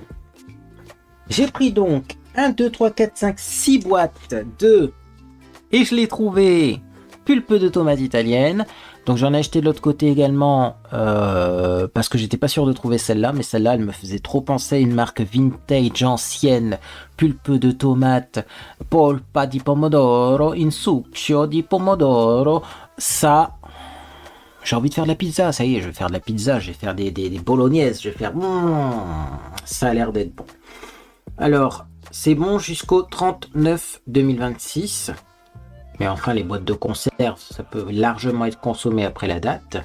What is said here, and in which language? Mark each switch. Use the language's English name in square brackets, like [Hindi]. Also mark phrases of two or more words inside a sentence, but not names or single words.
[French] J'ai pris donc 1, 2, 3, 4, 5, 6 boîtes de... Et je l'ai trouvé, pulpe de tomates italienne. Donc j'en ai acheté de l'autre côté également parce que j'étais pas sûr de trouver celle-là, mais celle-là elle me faisait trop penser à une marque vintage ancienne, pulpe de tomates, [Italian] polpa di pomodoro, in succio di pomodoro. [French] Ça, j'ai envie de faire de la pizza, ça y est, je vais faire de la pizza, je vais faire des bolognaises, je vais faire... ça a l'air d'être bon. Alors, c'est bon jusqu'au 39 2026. Mais enfin, les boîtes de conserve, ça peut largement être consommé après la date.